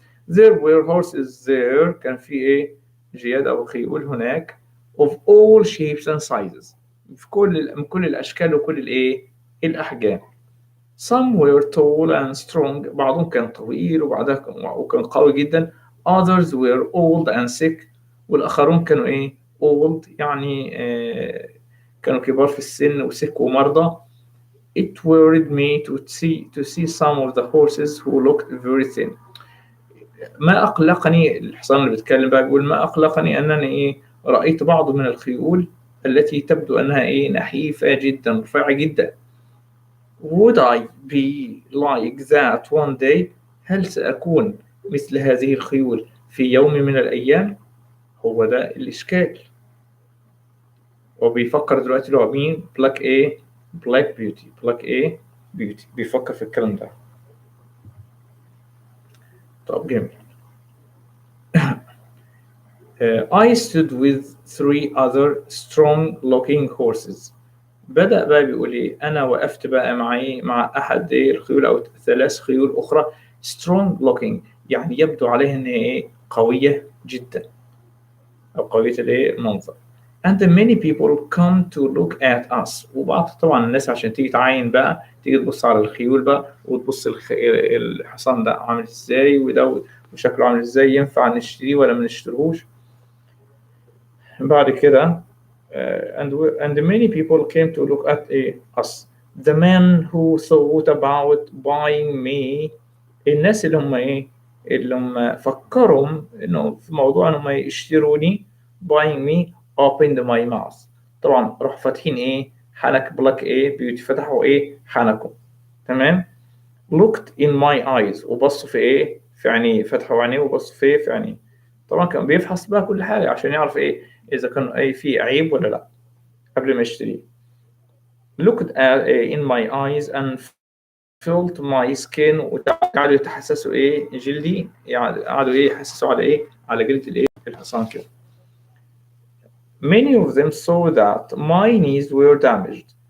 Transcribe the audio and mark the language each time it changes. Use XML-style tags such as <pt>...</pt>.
<en>There were horses there</en> <ar>كان في ايه جياد او خيول هناك</ar> <en>of all shapes and sizes</en> <ar>من كل الاشكال وكل الايه الاحجام.</ar> <en>Some were tall and strong</en> <ar>بعضهم كان طويل وكان قوي جدا.</ar> <en>Others were old and sick</en> <ar>والاخرون كانوا ايه</ar> <en>old</en> <ar>يعني كانوا كبار في السن وسك ومرضى.</ar> <en>It worried me to see some of the horses who looked very thin.</en> <ar>ما أقلقني الحصان اللي بيتكلم بقى بيقول ما أقلقني أنني إيه رأيت بعض من الخيول التي تبدو أنها إيه نحيفة جدا رفيعة جدا.</ar> <en>Would I be like that one day؟</en> <ar>هل سأكون مثل هذه الخيول في يوم من الأيام؟ هو ده الإشكال. وبيفكر دلوقتي لو مين Black Beauty بيفكر في الكلام ده. طب جميل.</ar> <en>I stood with 3 other strong looking horses.</en> <ar>بدأ بقى بيقول ايه انا وقفت بقى مع احد الخيول او 3 خيول اخرى</ar> <en>strong looking</en> <ar>يعني يبدو عليها ان هي قوية جدا او قوية المنظر.</ar> <en>and many people come to look at us</en> <ar>وبعض طبعا الناس عشان تيجي تعاين بقى تيجي تبص على الخيول بقى وتبص الحصان ده عامل ازاي وده وشكله عامل ازاي ينفع نشتريه ولا ما نشتريهوش. بعد كده</ar> <en>and many people came to look at us. The man who thought about buying me</en> <ar>الناس اللي هم فكروا انه في موضوع انهم يشتروني</ar> <en>buying me opened my mouth.</en> <ar>طبعا راح فاتحين حنك Black Beauty فتحوا حنكم تمام.</ar> <en>looked in my eyes</en> <ar>وبصوا في في عينيه فتحوا عينيه وبصوا في عينيه. طبعا كان بيفحص بقى كل حاجة عشان يعرف إذا كان في عيب ولا لا قبل ما يشتريه.</ar> <en>looked in my eyes and felt my skin</en> <ar>وقعدوا يتحسسوا جلدي يعني قعدوا يحسسوا على جلد الحصان كده.</ar> <en>many of them saw that my knees were damaged.</en>